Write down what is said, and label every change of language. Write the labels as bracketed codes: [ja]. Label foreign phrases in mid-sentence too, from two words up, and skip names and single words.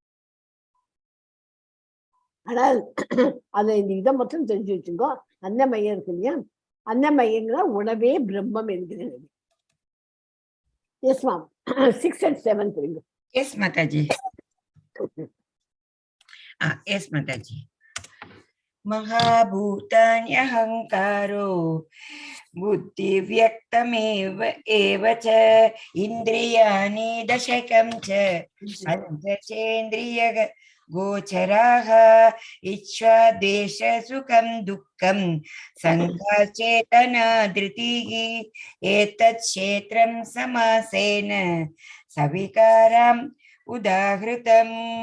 [ta] ஆனால் அதை இந்த இதை மட்டும் தெரிஞ்சு வச்சுக்கோ. அன்னமயம் இருக்கு இல்லையா, அன்னமயங்கிற உணவே பிரம்மம் என்கிறது. [en] yes ma'am, [ta] 6 and 7 தெரியுங்க. எஸ் மாதாஜி. எஸ் மாதாஜி. [sa] महाभूतान्यहङ्कारो बुद्धिव्यक्तमेव एव च इन्द्रियाणि दशकं च पञ्चचेन्द्रिय गोचराः इच्छा देश सुखं दुःखं संघाचेतना धृतिः एतत् क्षेत्रं समासेन सविकारम् उदाहृतम्.